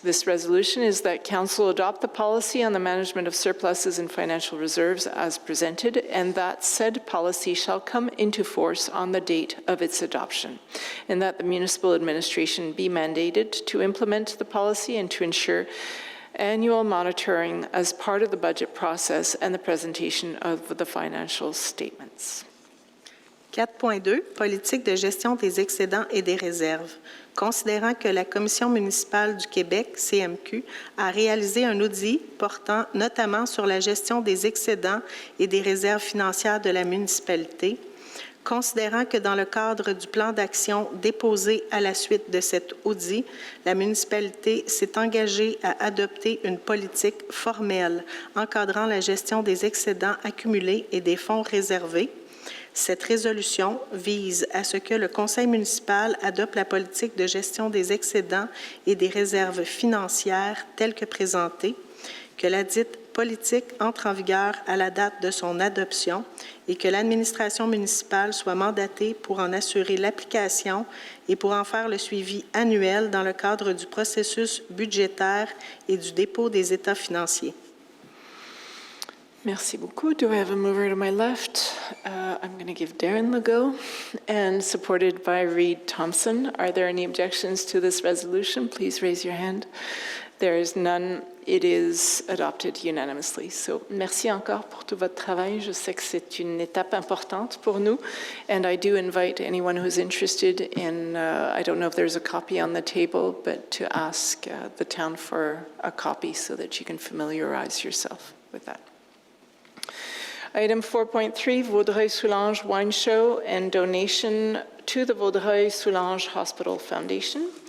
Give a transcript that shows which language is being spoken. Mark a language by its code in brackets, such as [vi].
[en] This resolution is that Council adopt the policy on the management of surpluses and financial reserves as presented, and that said policy shall come into force on the date of its adoption, and that the municipal administration be mandated to implement the policy and to ensure annual monitoring as part of the budget process and the presentation of the financial statements. [fr] 4.2, politique de gestion des excédents et des réserves. Considérant que la Commission municipale du Québec, CMQ, a réalisé un audit portant notamment sur la gestion des excédents et des réserves financières de la municipalité, considérant que dans le cadre du plan d'action déposé à la suite de cet audit, la municipalité s'est engagée à adopter une politique formelle encadrant la gestion des excédents accumulés et des fonds réservés. Cette résolution vise à ce que le Conseil municipal adopte la politique de gestion des excédents et des réserves financières telle que présentée, que la dite politique entre en vigueur à la date de son adoption et que l'administration municipale soit mandatée pour en assurer l'application et pour en faire le suivi annuel dans le cadre du processus budgétaire et du dépôt des états financiers. Merci beaucoup. [en] Do I have a mover to my left? I'm going to give Darren Legault, and supported by Reed Thompson. Are there any objections to this resolution? Please raise your hand. There is none. It is adopted unanimously. [fr] So, merci encore pour tout votre travail. Je sais que c'est une étape importante pour nous. [en] And I do invite anyone who's interested in, I don't know if there's a copy on the table, but to ask the town for a copy so that you can familiarize yourself with that. Item 4.3, Vaudreuil-Soulanges Wine Show and donation to the Vaudreuil-Soulanges Hospital Foundation.